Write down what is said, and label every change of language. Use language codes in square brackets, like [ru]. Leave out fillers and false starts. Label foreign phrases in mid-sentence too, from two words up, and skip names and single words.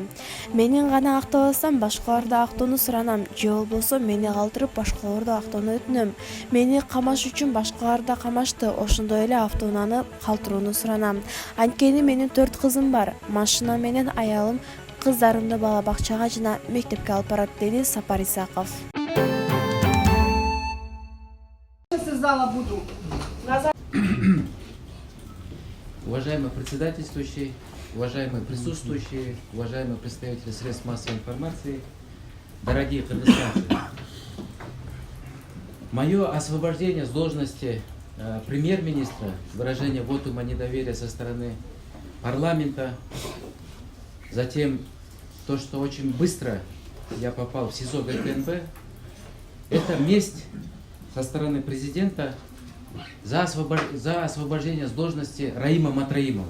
[ky] Менин гана актабастан башкаларды актоону суранам, же болбосо мени калтырып башкаларды актоону өтүнөм. Мени камаш үчүн башкалар да камашты, ошондой эле автоунааны калтырууну суранам. Анткени менин 4 кызым бар, машина менен аялым кыздарымды бала бакчага жана мектепке алып барат, деди Сапар Исаков. [ru] Уважаемый председательствующий, уважаемые присутствующие, уважаемые представители средств массовой информации, дорогие кыргызстанцы, мое освобождение с должности премьер-министра, выражение вотума недоверия со стороны парламента, затем то, что очень быстро я попал в СИЗО ГКНБ, это месть со стороны президента за освобождение с должности Раима Матраимова.